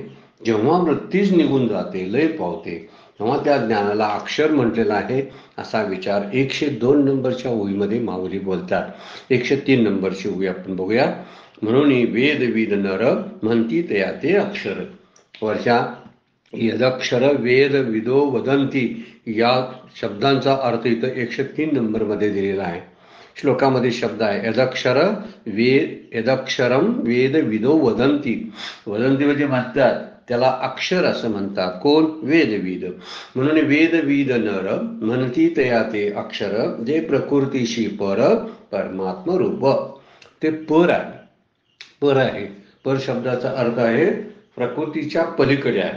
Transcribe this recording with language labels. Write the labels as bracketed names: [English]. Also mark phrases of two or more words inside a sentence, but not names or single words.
[Marathi] जेव्हा वृत्तीच निघून जाते, लय पावते, तेव्हा त्या ज्ञानाला अक्षर म्हटलेला आहे असा विचार 102 नंबरच्या ओळीमध्ये माऊली बोलतात। 103 नंबरची ओळी आपण बघूया। म्हणून वेद नर म्हणती तया ते अक्षर। वरच्या [Sanskrit] यदक्षर वेद विदो वदंती [Marathi] या शब्दांचा अर्थ इथं 103 नंबरमध्ये दिलेला आहे। श्लोकामध्ये शब्द आहे [Sanskrit] यदक्षरम वेद विदो वदंती। [Marathi] वदंती म्हणजे म्हणतात त्याला अक्षर असं म्हणतात। कोण? वेदविद। म्हणून वेदविद नर म्हणती तया ते अक्षर जे प्रकृतीशी पर परमात्म रूप ते पर आहे पर शब्दाचा अर्थ आहे प्रकृतीच्या पलीकडे आहे.